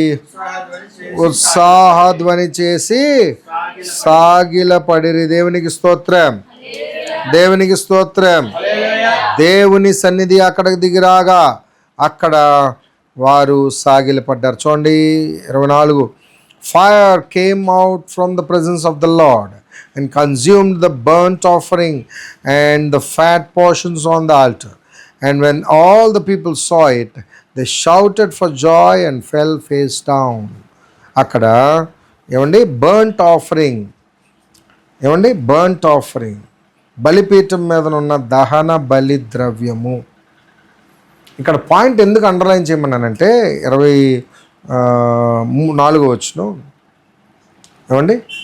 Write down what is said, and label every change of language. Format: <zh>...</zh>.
<te>ఉత్సాహధ్వని చేసి ఉత్సాహధ్వని చేసి సాగిలపడిరి. దేవునికి స్తోత్రం, దేవునికి స్తోత్రం. దేవుని సన్నిధి అక్కడికి దిగిరాగా అక్కడ వారు సాగిలపడ్డారు. చూడండి 24.</te> <en>Fire came out from the presence of the Lord and consumed the burnt offering and the fat portions on the altar. And when all the people saw it, they shouted for joy and fell face down.</en> <te>అక్కడ ఏమండి burnt offering, ఏమండి burnt offering, బలిపీఠం మీద ఉన్న దహన బలి ద్రవ్యము. ఇక్కడ పాయింట్ ఎందుకు అండర్లైన్ చేయమన్నానంటే 24వ వచనం ఏమండి</te>